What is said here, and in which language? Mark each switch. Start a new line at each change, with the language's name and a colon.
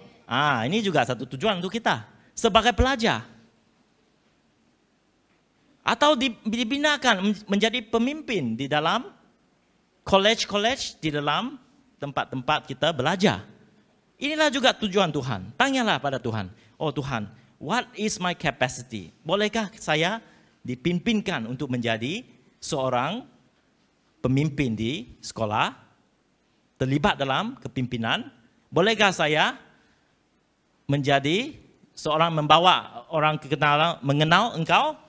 Malay: Ini juga satu tujuan untuk kita. Sebagai pelajar. Atau dibinakan menjadi pemimpin di dalam college-college, di dalam tempat-tempat kita belajar. Inilah juga tujuan Tuhan. Tanyalah pada Tuhan. Oh Tuhan,
English: what is my capacity?
Malay: Bolehkah saya dipimpinkan untuk menjadi seorang pemimpin di sekolah? Terlibat dalam kepimpinan? Bolehkah saya menjadi seorang membawa orang mengenal engkau?